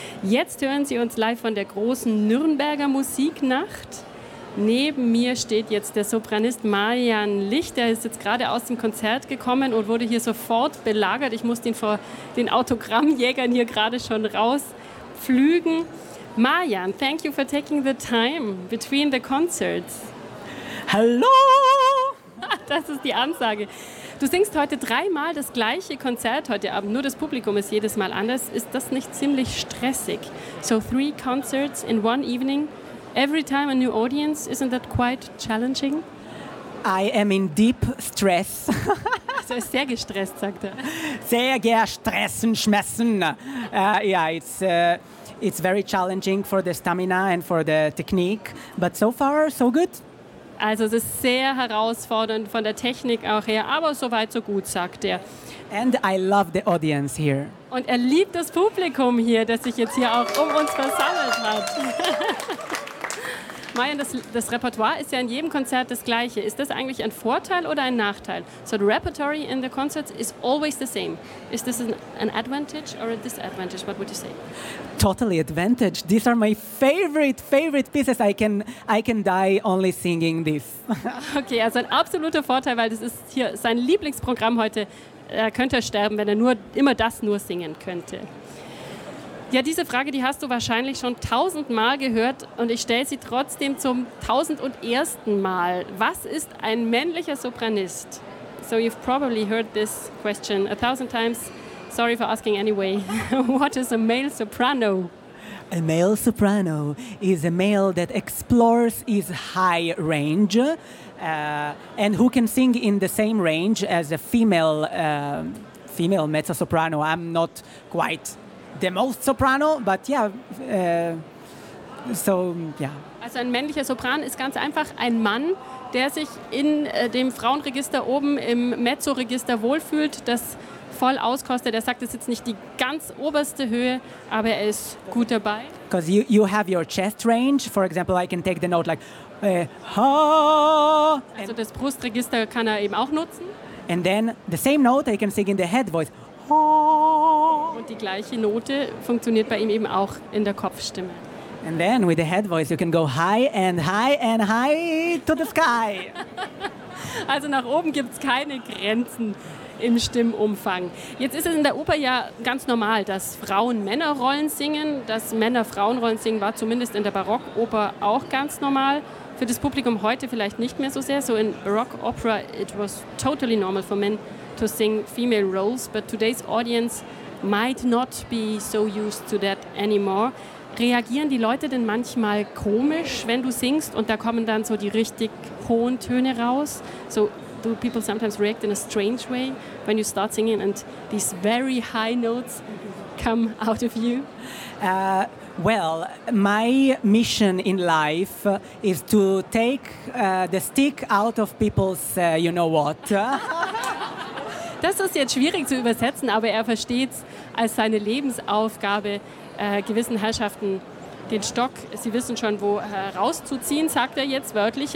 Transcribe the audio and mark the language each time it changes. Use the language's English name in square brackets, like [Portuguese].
[German] Jetzt hören Sie uns live von der großen Nürnberger Musiknacht. Neben mir steht jetzt der Sopranist Marian Licht. Der ist jetzt gerade aus dem Konzert gekommen und wurde hier sofort belagert. Ich musste ihn vor den Autogrammjägern hier gerade schon rausflügen. [English] Marian, thank you for taking the time between the concerts. [German] Hallo! Das ist die Ansage. Du singst heute dreimal das gleiche Konzert heute Abend, nur das Publikum ist jedes Mal anders. Ist das nicht ziemlich stressig? [English] So three concerts in one evening, every time a new audience, isn't that quite challenging? I am in deep stress. [German] Also ist sehr gestresst, sagt er. Sehr gestressen, schmessen. [English] It's very challenging for the stamina and for the technique, but so far so good. [German] Also es ist sehr herausfordernd von der Technik auch her, aber soweit so gut, sagt er. [English] And I love the audience here. [German] Und er liebt das Publikum hier, das sich jetzt hier auch um uns versammelt hat. Marian, das Repertoire ist ja in jedem Konzert das gleiche. Ist das eigentlich ein Vorteil oder ein Nachteil? [English] So the repertory in the concerts is always the same. Is this an advantage or a disadvantage? What would you say? Totally advantage. These are my favorite pieces. I can die only singing this. [German] Okay, also ein absoluter Vorteil, weil das ist hier sein Lieblingsprogramm heute. Er könnte sterben, wenn er immer das singen könnte. Ja, diese Frage, die hast du wahrscheinlich schon 1000 Mal gehört und ich stelle sie trotzdem zum 1001. Mal. Was ist ein männlicher Sopranist? [English] So you've probably heard this question 1000 times. Sorry for asking anyway. What is a male soprano? A male soprano is a male that explores his high range and who can sing in the same range as a female mezzo-soprano. I'm not quite the most soprano, but yeah, so, yeah. [German] Also ein männlicher Sopran ist ganz einfach ein Mann, der sich in dem Frauenregister oben im Mezzo-Register wohlfühlt, das voll auskostet. Er sagt, das ist jetzt nicht die ganz oberste Höhe, aber er ist gut dabei. [English] Because you have your chest range, for example, I can take the note like, ha. [German] Also das Brustregister kann er eben auch nutzen. [English] And then the same note I can sing in the head voice. [German] Und die gleiche Note funktioniert bei ihm eben auch in der Kopfstimme. [English] And then with the head voice you can go high and high and high to the sky. [German] Also nach oben gibt es keine Grenzen im Stimmumfang. Jetzt ist es in der Oper ja ganz normal, dass Frauen Männerrollen singen. Dass Männer Frauenrollen singen war zumindest in der Barockoper auch ganz normal. Für das Publikum heute vielleicht nicht mehr so sehr. [English] So in Barock Opera it was totally normal for men to sing female roles, but today's audience might not be so used to that anymore. [German] Reagieren die Leute denn manchmal komisch, wenn du singst und da kommen dann so die richtig hohen Töne raus? [English] So do people sometimes react in a strange way when you start singing and these very high notes come out of you? Well, my mission in life is to take the stick out of people's you-know-what. [German] Das ist jetzt schwierig zu übersetzen, aber er versteht es als seine Lebensaufgabe, gewissen Herrschaften den Stock, sie wissen schon, wo rauszuziehen, sagt er jetzt wörtlich.